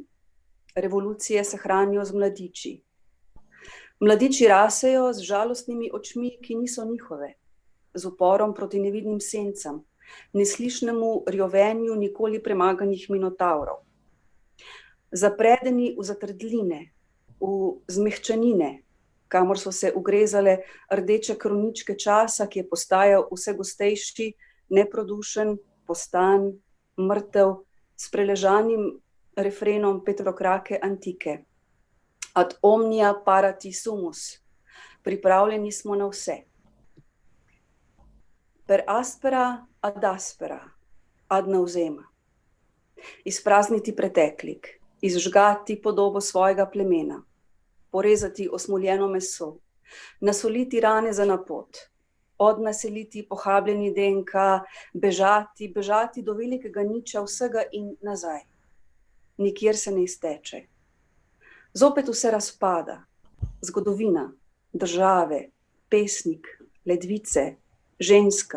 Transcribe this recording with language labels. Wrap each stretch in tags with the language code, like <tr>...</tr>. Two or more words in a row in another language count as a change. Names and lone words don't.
<sl>Revolucije se hranijo z mladiči. Mladiči rasejo z žalostnimi očmi, ki niso njihove, z uporom proti nevidnim sencam, neslišnemu rjovenju nikoli premaganih minotavrov. Zapredeni v zatrdline, v zmehčanine, kamor so se ugrezale rdeče kroničke časa, ki je postajal vse gostejši, neprodušen, postan, mrtev, s preležanim refrenom Petrokrake antike.</sl> <la>Ad omnia parati sumus,</la> <sl>pripravljeni smo na vse.</sl> <la>Per aspera ad aspera, ad navzema.</la> <sl>Izprazniti preteklik, izžgati podobo svojega plemena, porezati osmoljeno meso, nasoliti rane za na pot, odnaseliti pohabljeni DNK, bežati do velikega niča vsega in nazaj. Nikjer se ne izteče. Zopet vse razpada, zgodovina, države, pesnik, ledvice, ženska.</sl>